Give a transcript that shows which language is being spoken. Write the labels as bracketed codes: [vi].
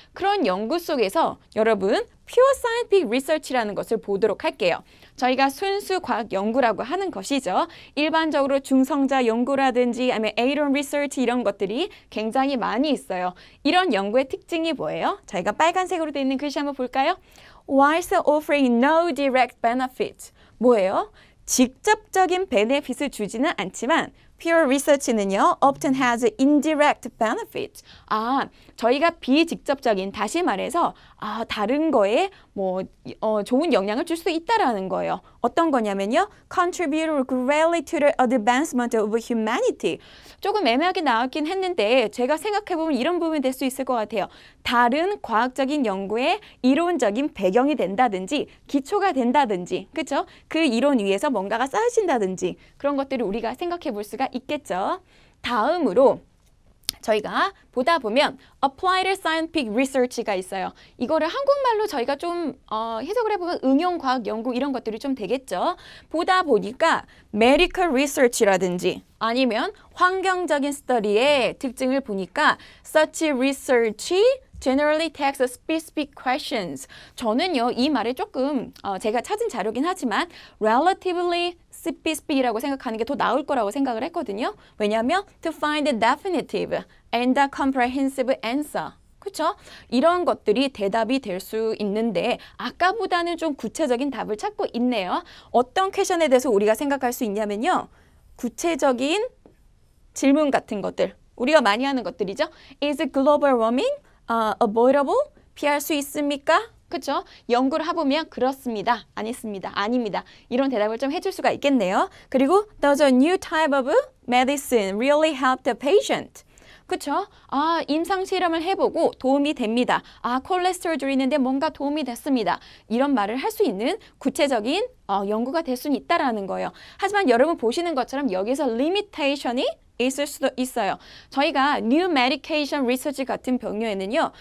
[ko] 그런 연구 속에서 여러분 pure scientific research라는 것을 보도록 할게요. 저희가 순수 과학 연구라고 하는 것이죠. 일반적으로 중성자 연구라든지 아니면 add-on research 이런 것들이 굉장히 많이 있어요. 이런 연구의 특징이 뭐예요? 저희가 빨간색으로 되어 있는 글씨 한번 볼까요? [en] Whilst offering no direct benefit. [ko] 뭐예요? 직접적인 베네핏을 주지는 않지만 pure research는요, [en] often has indirect benefit. [ko] 저희가 비직접적인, 다시 말해서 다른 거에 좋은 영향을 줄 수 있다라는 거예요. 어떤 거냐면요, [en] contribute greatly to the advancement of humanity. [ko] 조금 애매하게 나왔긴 했는데 제가 생각해보면 이런 부분이 될 수 있을 것 같아요. 다른 과학적인 연구에 이론적인 배경이 된다든지 기초가 된다든지 그렇죠? 그 이론 위에서 뭔가가 쌓여진다든지 그런 것들을 우리가 생각해 볼 수가 있겠죠. 다음으로 저희가 보다 보면 Applied Scientific Research가 있어요. 이거를 한국말로 저희가 좀 해석을 해보면 응용과학 연구 이런 것들이 좀 되겠죠. 보다 보니까 Medical Research라든지 아니면 환경적인 스터디의 특징을 보니까 [en] Such research generally takes specific questions. [ko] 저는요, 이 말을 조금 제가 찾은 자료긴 하지만 relatively SBSB라고 생각하는 게 더 나을 거라고 생각을 했거든요. 왜냐하면 [en] to find the definitive and the comprehensive answer. [ko] 그렇죠? 이런 것들이 대답이 될 수 있는데 아까보다는 좀 구체적인 답을 찾고 있네요. 어떤 퀘션에 대해서 우리가 생각할 수 있냐면요. 구체적인 질문 같은 것들. 우리가 많이 하는 것들이죠. [en] Is global warming avoidable? [ko] 피할 수 있습니까? 그렇죠? 연구를 해보면 그렇습니다. 아닙니다. 아닙니다. 이런 대답을 좀 해줄 수가 있겠네요. 그리고 [en] Does a new type of medicine really help the patient? [ko] 그쵸? 아, 임상 실험을 해보고 도움이 됩니다. 아, 콜레스테롤 줄이는데 뭔가 도움이 됐습니다. 이런 말을 할 수 있는 구체적인 연구가 될 수는 있다라는 거예요. 하지만 여러분 보시는 것처럼 여기서 limitation이 있을 수도 있어요. 저희가 new medication research 같은 경우에는요.